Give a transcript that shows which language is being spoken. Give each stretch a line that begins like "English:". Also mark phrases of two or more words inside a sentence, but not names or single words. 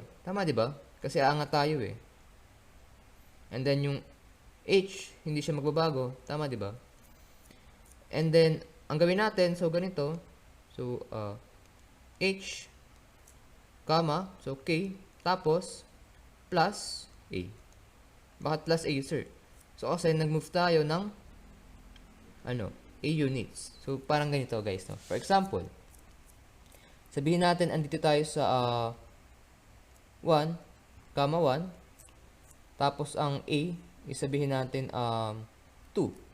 Filipino: Tama, di ba? Kasi aangat tayo eh.
English: And then
Filipino: yung h, hindi siya magbabago. Tama, di ba?
English: And then,
Filipino: ang gawin natin, so ganito. So, h, comma, so k, tapos, plus a. Bakit plus a, sir? So, kasi nag-move tayo ng, a units. So, parang ganito, guys. No? For example, sabihin natin, andito tayo sa 1, 1. Tapos, ang a, isabihin natin 2.